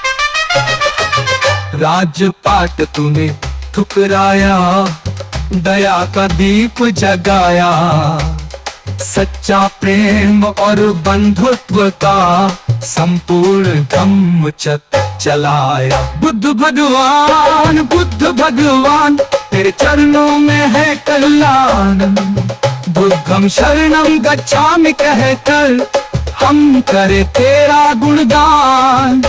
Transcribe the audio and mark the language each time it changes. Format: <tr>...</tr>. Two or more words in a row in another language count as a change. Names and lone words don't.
<hi>राजपाट तूने ठुकराया, दया का दीप जगाया, सच्चा प्रेम और बंधुत्व का संपूर्ण धम्म चलाया। बुद्ध भगवान, बुद्ध भगवान, तेरे चरणों में है कल्याण।</hi> <pi>बुद्धं शरणं गच्छामि</pi> <hi>कहकर हम करे तेरा गुणगान।</hi>